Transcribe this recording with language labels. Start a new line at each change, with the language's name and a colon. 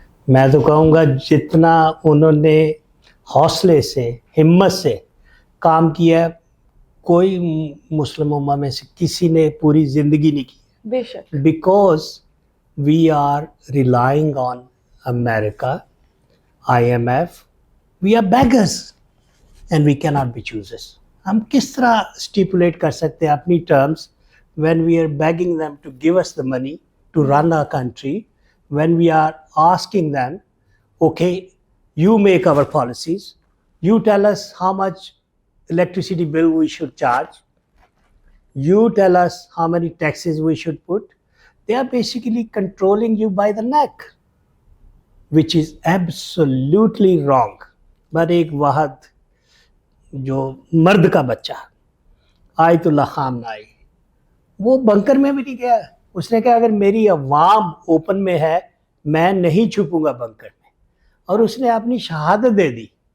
Urdu: میں تو کہوں گا جتنا انہوں نے حوصلے سے، ہمت سے کام کیا ہے کوئی مسلم امہ میں سے کسی نے پوری زندگی نہیں کی. بے شک.
English: Because we are relying on America, IMF. We are beggars and we can not be choosers.
Urdu: ہم کس طرح اسٹیپولیٹ کر سکتے ہیں اپنی terms
English: when we are begging them to give us the money to run our country, when we are asking them, okay, you make our policies, you tell us how much electricity bill we should charge, you tell us how many taxes we should put. They are basically controlling you by the neck, which is absolutely wrong.
Urdu: But ایک واحد جو مرد کا بچہ آیت اللہ خامنائی، وہ بنکر میں بھی نہیں گیا. اس نے کہا اگر میری عوام اوپن میں ہے میں نہیں چھپوں گا بنکر میں، اور اس نے اپنی شہادت دے دی.